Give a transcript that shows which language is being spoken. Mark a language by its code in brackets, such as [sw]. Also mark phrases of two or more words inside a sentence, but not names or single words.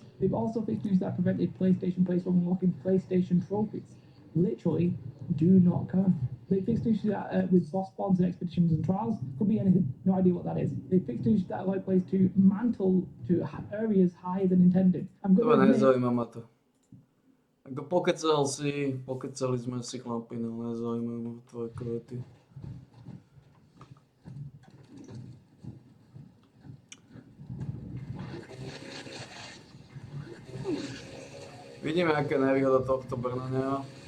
[en] They've also fixed issues that prevented PlayStation players from unlocking PlayStation trophies. Literally, do not count. They fixed issues that, with boss spawns and expeditions and trials. Could be anything. No idea what that is. They fixed issues that allow players to mantle to areas higher than intended. I'm going to [sk] nezaujíma ma to. Ako pokecali sme si chlapi, no nezaujímajú ma tvoje kvety. Vidíme, aká je nevýhoda tohto brnania.